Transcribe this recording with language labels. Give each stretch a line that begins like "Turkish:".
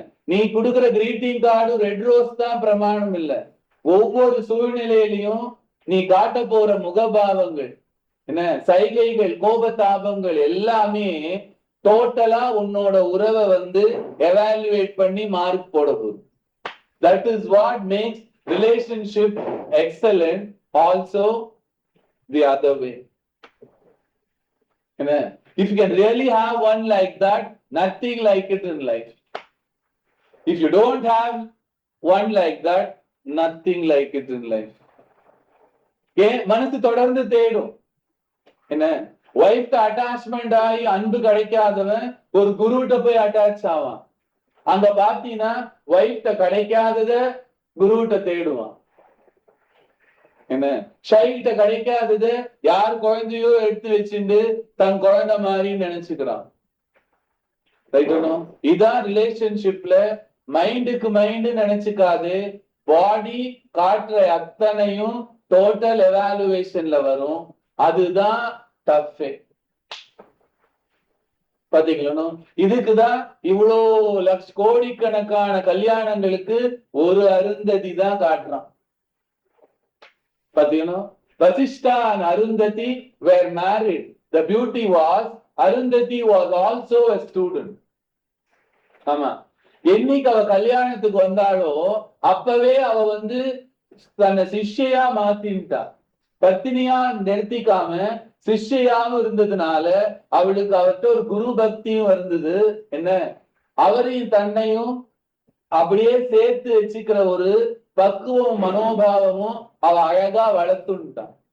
Tamil: நீ கொடுக்குற greeting card red rose தான் பிரமாணம் இல்ல. ஒவ்வொரு சூழ்நிலையிலையும் நீ காட்ட போற முகபாவங்கள் என்ன சைகைகள் கோபதாபங்கள் எல்லாமே டோட்டலா உன்னோட உறவை வந்து எவாலுவேட் பண்ணி மார்க் போட போகுது.
English: That is what makes relationship excellent. Also the other way. If you can really have one like that, nothing like it in life. If you don't have one like that, nothing like it in life.
Tamil: மனசு தொடர்ந்து தேடும். என்ன ஒய்ஃப்க்கு attachment ஆகி அன்பு கிடைக்காதவன் ஒரு குருகிட்ட போய் attach ஆவான். அங்க பாத்தீங்கன்னா ஒய்ஃப்ட கிடைக்காதத குருகிட்ட தேடுவான். என்ன சைல்ட கிடைக்காதது யார் குழந்தையோ எடுத்து வச்சுட்டு தன் குழந்தை மாதிரி நினைச்சுக்கிறான். இதான் ரிலேஷன்ஷிப்ல மைண்டுக்கு மைண்டு நினைச்சுக்காது. பாடி காட்டுற அத்தனையும் டோட்டல் எவாலுவேஷன்ல வரும். அதுதான் டஃப். பாத்தீங்களா? இதுக்குதான் இவ்வளோ கோடிக்கணக்கான கல்யாணங்களுக்கு ஒரு அருந்ததி தான் காட்டுறான். பாத்தீங்கன்னா
English: Vasishtha and Arundhati were married. The beauty was Arundhati was also a student.
Tamil: ஆமா, என்னைக்கு அவ கல்யாணத்துக்கு வந்தாலோ அப்பவே அவ வந்து தன்னை சிஷ்யா மாத்தின்ட்டா. பத்தினியா நிறுத்திக்காம சிஷ்யாவும் இருந்ததுனால அவளுக்கு அவர்கிட்ட ஒரு குரு பக்தியும் இருந்தது. என்ன அவரையும் தன்னையும் அப்படியே சேர்த்து வச்சுக்கிற ஒரு பக்குவம் மனோபாவமும் அவ அழகா வளர்த்துட்டான்.